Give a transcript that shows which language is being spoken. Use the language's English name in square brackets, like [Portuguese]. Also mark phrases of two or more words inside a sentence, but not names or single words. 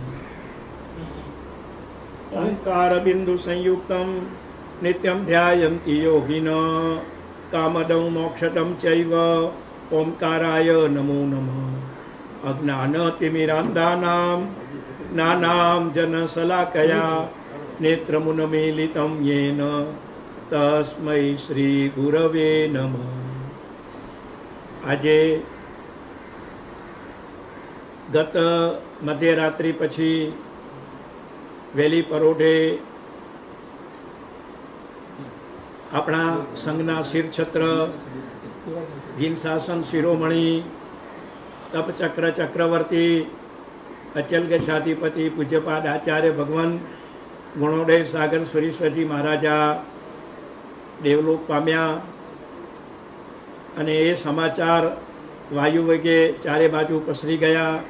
[Sanskrit] ओंकार बिंदु संयुक्तं नित्यं ध्यायन्ति योगिनः कामदं मोक्षदं चैव ओंकाराय नमो नमः अज्ञानतिमिरान्धानां ज्ञानां जनशलाकया नेत्रमुन्मीलितं येन तस्मै श्री गुरवे नमः। [Gujarati] આજે ગત મધ્યરાત્રિ પછી વહેલી પરોઢે આપણા સંઘના શિરછત્ર જીન શાસન શિરોમણી તપચક્ર ચક્રવર્તી અચલ ગચ્છાધિપતિ પૂજ્યપાદ આચાર્ય ભગવાન ગુણોદય સાગર સુરીશ્વરજી મહારાજા દેવલોક પામ્યા અને એ સમાચાર વાયુ વેગે ચારે બાજુ પસરી ગયા।